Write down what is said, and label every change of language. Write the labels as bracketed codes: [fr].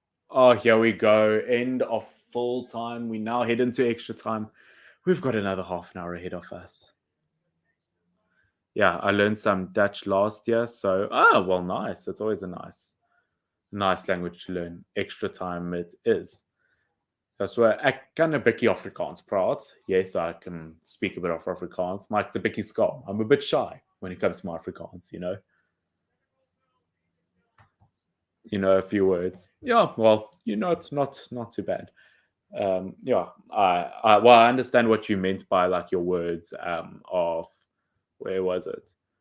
[en] Oh, here we go. End of full time. We now head into extra time. We've got another half an hour ahead of us. Yeah, I learned some Dutch last year, so well, nice. It's always a nice language to learn. Extra time it is. [af] So ek kan 'n bietjie Afrikaans praat. [en] Yes, I can speak a bit of Afrikaans, [af] maar ek's 'n bietjie skaam. [en] I'm a bit shy when it comes to my Afrikaans, you know. A few words. Yeah, well, it's not too bad. Yeah, I understand what you meant by like your words of where was it?